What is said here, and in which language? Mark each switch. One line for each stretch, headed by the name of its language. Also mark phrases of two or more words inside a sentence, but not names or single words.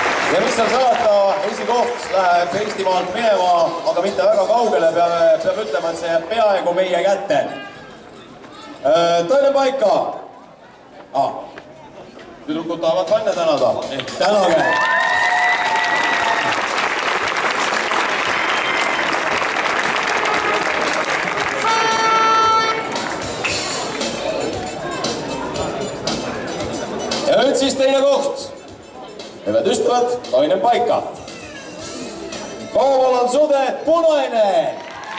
Estonian: Ja mis seal salata, esikoht läheb Eestimaalt minema, aga mitte väga kaugele, peab ütlema, et see jääb peaaegu meie kätte.
Finnish: Toinen paikka.
Estonian: Tüdrukud tahavad Vanne tänada. Tänage. Ja nüüd siis teine koht.
Finnish: Hyvät ystävät, toinen paikka. Kouvolan Sudet, punainen!